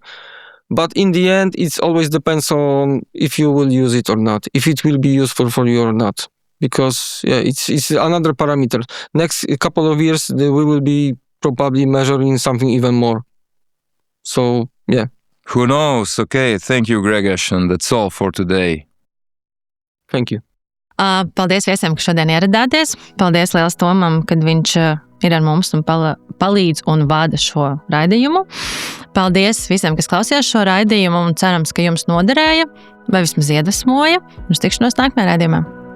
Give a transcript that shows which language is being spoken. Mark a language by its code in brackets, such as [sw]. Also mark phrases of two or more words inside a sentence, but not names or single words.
[en] But in the end, it always depends on if you will use it or not, if it will be useful for you or not. Because it's another parameter. Next couple of years, we will be probably measuring something even more. So, yeah. Who knows? Okay, thank you, Gregaš, and that's all for today. Thank you. [lv] Paldies viesiem, ka šodien ieradāties. Paldies liels Tomam, kad viņš ir ar mums un palīdz un vada šo raidījumu. Paldies visiem, kas klausījās šo raidījumu, un cerams, ka jums noderēja vai vismaz iedvesmoja. Uz tikšanos nākamajā raidījumā.